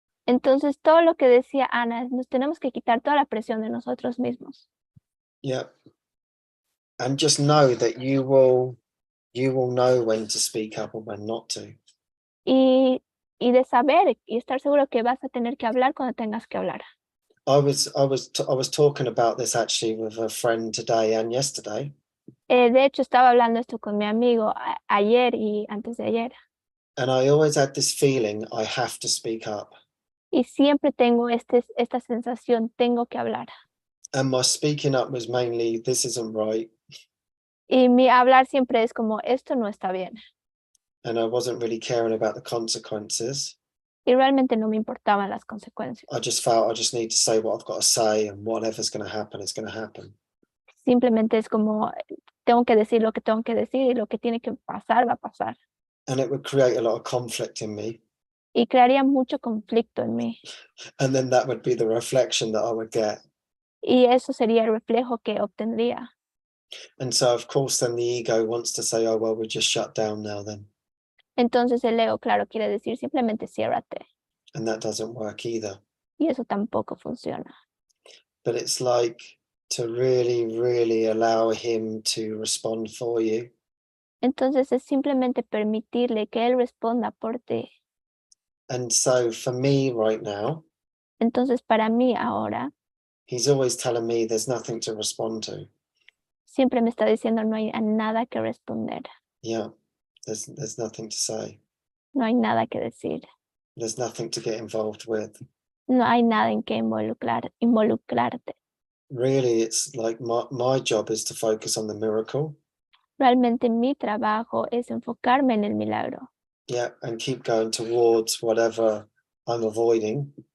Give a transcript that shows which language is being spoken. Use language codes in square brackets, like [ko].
[es] Entonces, todo lo que decía Ana, nos tenemos que quitar toda la presión de nosotros mismos. [en] Yeah. And just know that you will know when to speak up or when not to. [es] Y de saber y estar seguro que vas a tener que hablar cuando tengas que hablar. [en] I was talking about this actually with a friend today and yesterday. [es] De hecho, estaba hablando esto con mi amigo ayer y antes de ayer. [en] And I always had this feeling I have to speak up. [es] Y siempre tengo esta sensación, tengo que hablar. [en] And my speaking up was mainly, this isn't right. [es] Y mi hablar siempre es como, esto no está bien. [en] And I wasn't really caring about the consequences. [es] Y realmente no me importaban las consecuencias. [en] I just felt I just need to say what I've got to say, and whatever's going to happen is going to happen. [es] Simplemente es como, tengo que decir lo que tengo que decir y lo que tiene que pasar va a pasar. [en] And it would create a lot of conflict in me. [es] Y crearía mucho conflicto en mí. [en] And then that would be the reflection that I would get. [es] Y eso sería el reflejo que obtendría. [en] And so, of course, then the ego wants to say, oh, well, we just shut down now then. [es] Entonces el ego, claro, quiere decir simplemente ciérrate. [en] And that doesn't work either. [es] Y eso tampoco funciona. [en] But it's like to really, really allow him to respond for you. [es] Entonces es simplemente permitirle que él responda por ti. [en] And so for me right now, [es] Entonces para mí ahora, [en] he's always telling me there's nothing to respond to. [es] siempre me está diciendo no hay nada que responder. [en] Yeah, there's nothing to say. [es] No hay nada que decir. [en] There's nothing to get involved with. [es] No hay nada en que involucrarte. [en] Really, it's like my job is to focus on the miracle. [es] Realmente mi trabajo es enfocarme en el milagro [en] Yeah, and keep going towards whatever I'm avoiding.